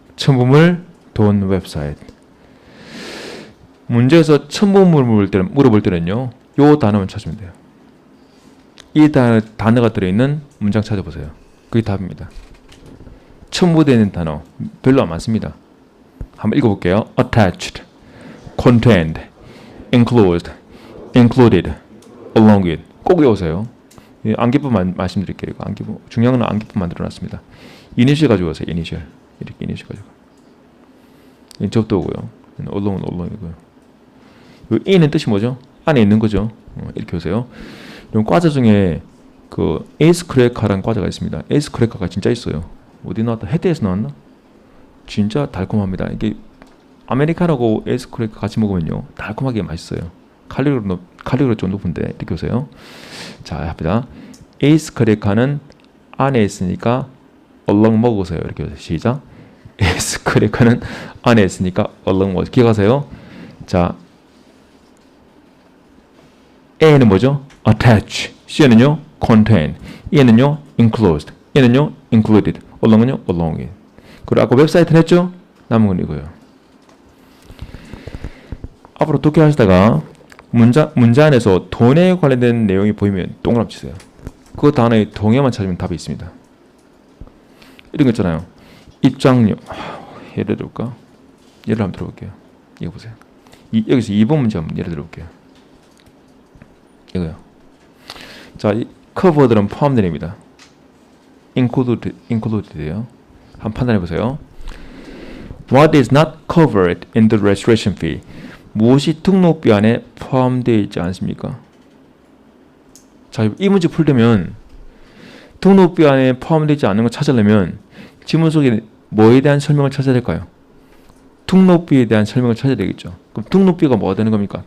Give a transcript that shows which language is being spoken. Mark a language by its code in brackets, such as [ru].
[ko] 첨부물 돈 웹사이트. 문제에서 첨부물을 물어볼 때는요. 요 단어만 찾으면 돼요. 이 단어가 들어있는 문장 찾아보세요. 그게 답입니다. 첨부되어 있는 단어 별로 안 많습니다. 한번 읽어볼게요. [en] attached, contained, enclosed, included, along with. [ko] 꼭 외우세요. 암기법 말씀드릴게요. 암기법. 중요한 건 암기법 만들어놨습니다. 이니셜 가지고 오세요. 이니셜. 이렇게 이니셜 가지고. 접도고요. along이고요. in은 뜻이 뭐죠? 안에 있는 거죠. 이렇게 오세요. 이런 과자 중에 그 에이스 크래커라는 과자가 있습니다. 에이스 크래커가 진짜 있어요. 어디 나왔다? 해태에서 나왔나? 진짜 달콤합니다. 이게 아메리카노하고 에이스 크래커 같이 먹으면요 달콤하게 맛있어요. 칼로리가 좀 높은데 이렇게 오세요. 자, 합니다. 에이스 크래커는 안에 있으니까 얼렁 먹으세요. 이렇게 오세요. 시작. 에이스 크래커는 안에 있으니까 얼렁 먹으세요. 기억하세요. 자, A는 뭐죠? attach. C는요 contain. E는요 enclosed. E는요 included. 얼렁은요 along with. 그리고 아까 웹사이트는 했죠? 남은 건 이거예요. 앞으로 독해하시다가 문제 안에서 돈에 관련된 내용이 보이면 동그라미 치세요. 그 단어의 동의어만 찾으면 답이 있습니다. 이런 거 있잖아요. 입장료. 예를 들어볼까? 예를 한번 들어볼게요. 이거 보세요. 여기서 2번 문제 한번 예를 들어볼게요. 이거요. 자, 이 커버들은 포함됩니다. included예요. 한번 판단해 보세요. [en] What is not covered in the registration fee? [ko] 무엇이 등록비 안에 포함되어 있지 않습니까? 자, 이 문제 풀려면 등록비 안에 포함되지 않는 걸 찾으려면 지문 속에 뭐에 대한 설명을 찾아야 될까요? 등록비에 대한 설명을 찾아야 되겠죠. 그럼 등록비가 뭐가 되는 겁니까?